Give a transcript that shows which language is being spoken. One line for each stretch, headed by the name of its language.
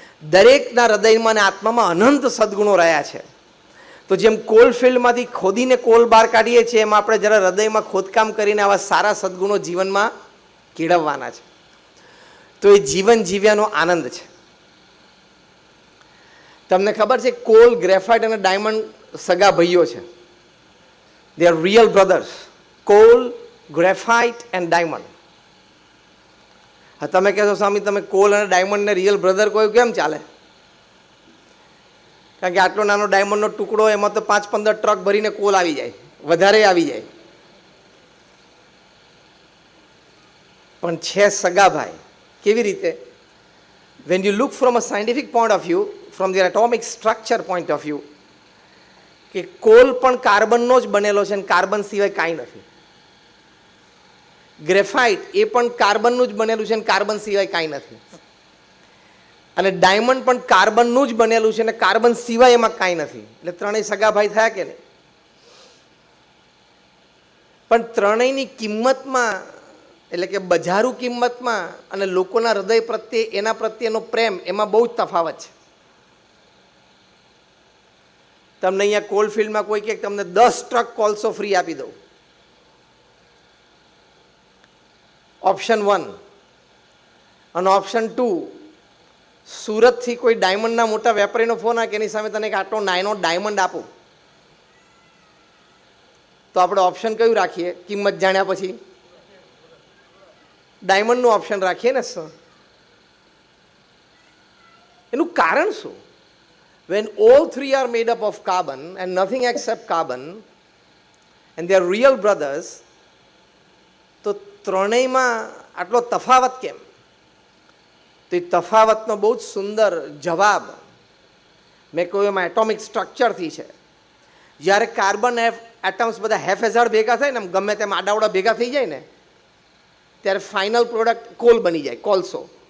Gujarati: દરેકના હૃદયમાં અને આત્મામાં અનંત સદગુણો રહ્યા છે. તો જેમ કોલફિલ્ડમાંથી ખોદીને કોલ બહાર કાઢીએ છીએ એમ આપણે જરા હૃદયમાં ખોદકામ કરીને આવા સારા સદગુણો જીવનમાં કેળવવાના છે. તો એ જીવન જીવ્યાનો આનંદ છે. તમને ખબર છે કોલ, ગ્રેફાઇટ અને ડાયમંડ સગા ભાઈઓ છે.
English: They are real brothers. Coal, graphite and diamond.
Gujarati: તમે કહેશો સ્વામી તમે કોલ અને ડાયમંડને રિયલ બ્રધર કોઈ કેમ ચાલે? કારણ કે આટલો નાનો ડાયમંડનો ટુકડો, એમાં તો 5-15 ટ્રક ભરીને કોલ આવી જાય, વધારે આવી જાય. પણ છે સગાભાઈ. કેવી રીતે?
English: When you look from a scientific point of view, from their atomic structure point of view,
Gujarati: કે કોલ પણ કાર્બનનો જ બનેલો છે અને કાર્બન સિવાય કાંઈ નથી. ગ્રેફાઇટ એ પણ કાર્બનનું જ બનેલું છે અને કાર્બન સિવાય કાંઈ નથી. અને ડાયમંડ પણ કાર્બનનું જ બનેલું છે અને કાર્બન સિવાય એમાં કાંઈ નથી. એટલે ત્રણેય સગાભાઈ થયા કે નહીં? પણ ત્રણેયની કિંમતમાં, એટલે કે બજારૂ કિંમતમાં અને લોકોના હૃદય પ્રત્યે એના પ્રત્યેનો પ્રેમ, એમાં બહુ જ તફાવત છે. તમને અહીંયા કોલ ફિલ્ડમાં કોઈ કે તમને 10 ટ્રક કોલસો ફ્રી આપી દઉં, ઓપ્શન 1. અને ઓપ્શન 2, સુરતથી કોઈ ડાયમંડના મોટા વેપારીનો ફોન આવે કે એની સામે તને એક આટલો નાનો ડાયમંડ આપું, તો આપણે ઓપ્શન કયું રાખીએ? કિંમત જાણ્યા પછી ડાયમંડનું ઓપ્શન રાખીએ ને સર. એનું કારણ શું?
English: When all three are made up of carbon and nothing except carbon and they are real brothers,
Gujarati: તો ત્રણેયમાં આટલો તફાવત કેમ? તો એ તફાવતનો બહુ જ સુંદર જવાબ મેં કહ્યું એમાં એટોમિક સ્ટ્રક્ચરથી છે. જ્યારે કાર્બન એટમ્સ બધા હેફેઝાડ ભેગા થાય ને, ગમે તેમ આડાવડા ભેગા થઈ જાય ને, ત્યારે ફાઇનલ પ્રોડક્ટ કોલ બની જાય, કોલસો.